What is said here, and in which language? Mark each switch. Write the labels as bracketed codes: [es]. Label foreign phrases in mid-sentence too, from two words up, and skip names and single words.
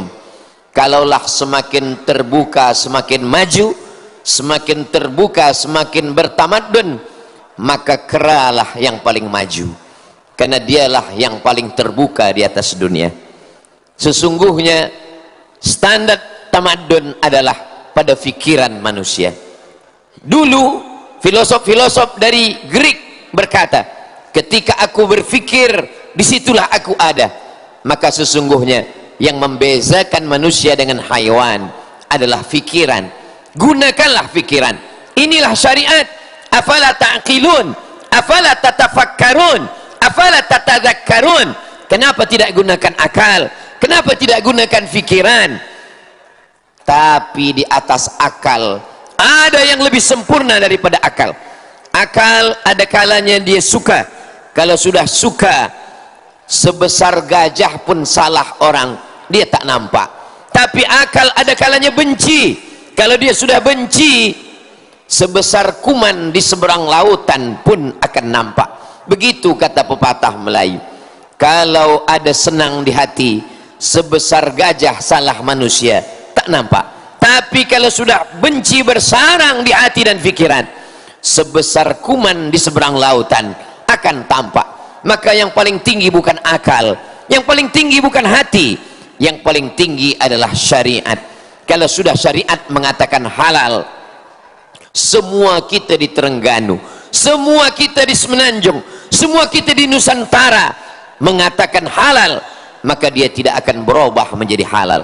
[id] Kalaulah semakin terbuka semakin maju, semakin terbuka semakin bertamadun, maka keralah yang paling maju, karena dialah yang paling terbuka di atas dunia. Sesungguhnya standar tamadun adalah pada fikiran manusia. Dulu filosof-filosof dari Greek berkata, ketika aku berfikir, disitulah aku ada. Maka sesungguhnya yang membezakan manusia dengan haywan adalah fikiran. Gunakanlah fikiran. Inilah syariat. [ar] أفلا تعقلون أفلا تتفكرون أفلا تتذكرون. [id] Kenapa tidak gunakan akal? Kenapa tidak gunakan fikiran? Tapi di atas akal ada yang lebih sempurna daripada akal. Akal ada kalanya dia suka. Kalau sudah suka, sebesar gajah pun salah orang, dia tak nampak. Tapi akal ada kalanya benci. Kalau dia sudah benci, sebesar kuman di seberang lautan pun akan nampak. Begitu kata pepatah Melayu. Kalau ada senang di hati, sebesar gajah salah manusia, tak nampak. Tapi kalau sudah benci bersarang di hati dan pikiran, sebesar kuman di seberang lautan akan tampak. Maka yang paling tinggi bukan akal, yang paling tinggi bukan hati, yang paling tinggi adalah syariat. Kalau sudah syariat mengatakan halal, semua kita di Terengganu, semua kita di Semenanjung, semua kita di Nusantara mengatakan halal, maka dia tidak akan berubah menjadi halal.